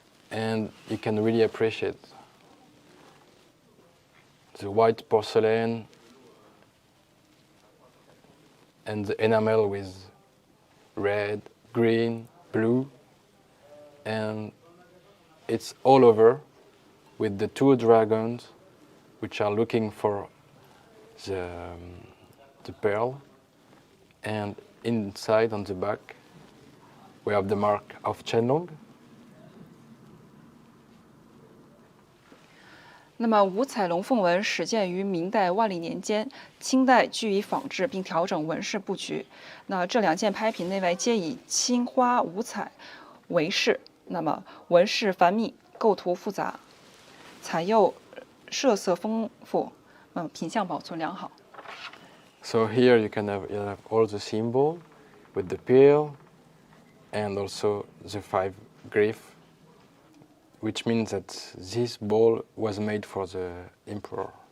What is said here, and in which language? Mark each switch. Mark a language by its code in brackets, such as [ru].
[en] and you can really appreciate the white porcelain and the enamel with red, green, blue, and it's all over with the 2 dragons which are looking for the pearl, and inside on the back we have the mark of Qianlong. [zh] 那么五彩龙凤纹始建于明代万历年间，清代据以仿制并调整纹饰布局。那这2件拍品内外皆以青花五彩为饰，那么纹饰繁密，构图复杂，彩釉设色丰富，品相保存良好。 [en] So here you have all the symbol with the pearl and also the 5 glyphs, which means that this bowl was made for the emperor.